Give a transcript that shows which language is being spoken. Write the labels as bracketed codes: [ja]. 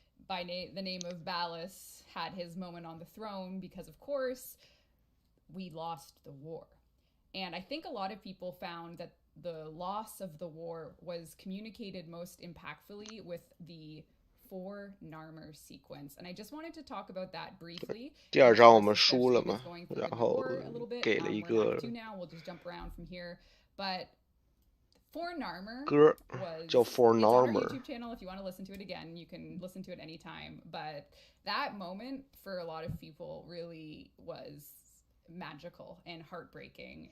[en] by the name of Ballas had his moment on the throne because, of course, we lost the war. And I think a lot of people found that the loss of the war was communicated most impactfully with the 4 Narmer sequence. And I just wanted to talk about that briefly. [zh] 第2章我们输了嘛，然后给了一个 [en] now we'll just jump around from here. But For Narmer [zh] 歌 [en] was [zh] 叫 For [en] it's on our Narmer YouTube channel. If you want to listen to it again, you can listen to it anytime. But that moment for a lot of people really was magical and heartbreaking.